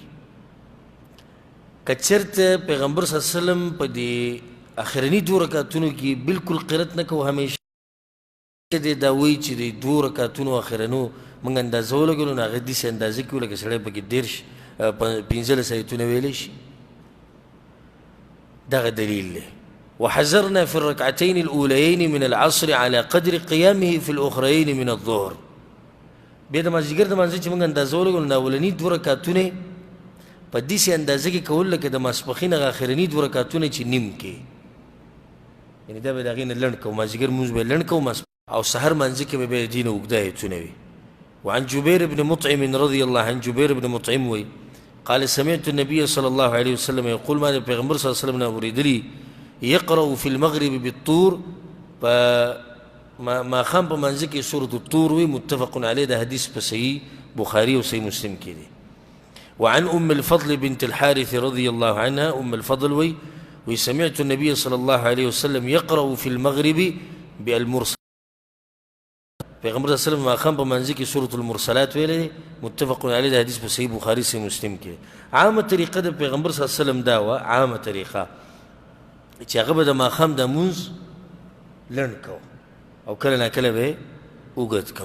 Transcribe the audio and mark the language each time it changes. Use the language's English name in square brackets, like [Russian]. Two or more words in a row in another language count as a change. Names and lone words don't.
[Pashto] که چېرته پیغمبر [Arabic] صلی الله علیه وسلم [Pashto] په دې اخرني دوه رکعتونو کې بلکل قرت نه کوو همیشه دې دا وایي چې د دوه رکعتونو اخرنو موږ اندازه ولګولو نو هغه داسې اندازه کې لکه سړی پکې 15 آیتونه ویلی شي. دغه دلیل دی. [Arabic] وحذرنا في الركعتين الأوليين من العصر على قدر قيامه في الأخرين من الظهر. [Pashto] بیا د مازدیګر د منځه چې موږ اندازه ولګولو نو اولني دوه رکعتونه په داسې اندازه کې کول لکه د ماسپښین هغه اخرني دوه رکعتونه چې نیم کې یعنې دا به د هغې نه لنډ کوو مازدیګر مونځ به یې لنډ کوو او سحر منځه کې به بیا د دې نه اوږده آیتونه وي. [Arabic] وعن جبير بن مطعم رضي الله عنه جبير بن مطعم وي قال سمعت النبي صلى الله عليه وسلم يقول [Pashto] ما پیغمبر [Arabic] صلی الله عليه وسلم اوریدلی يقرأ في المغرب بالطور [Pashto] ما خام په منځ کې سورة الطور وي. [Arabic] متفق عليه [Pashto] ده حدیث په صحیح بخاري او صحیح مسلم کې دی. [Arabic] وعن ام الفضل بنت الحارث رضي الله عنها ام الفضل وي سمعت النبي صلى الله عليه وسلم يقرأ في المغرب بالمرسلات. [Pashto] پیغمبر [Arabic] صلی الله علیه وسلم [Pashto] ما خام په منځ کې سورة المرسلات ویلې. [Arabic] متفق علیه [Pashto] ده حدیث په صحیح بخاري صحیح مسلم کې. عامه طریقه د پیغمبر [Arabic] صلی الله علیه وسلم [Pashto] دا وه عامه طریقه چې هغه به د ماښام د مونځ لنډ کو او کله نا کله به اوږد کو.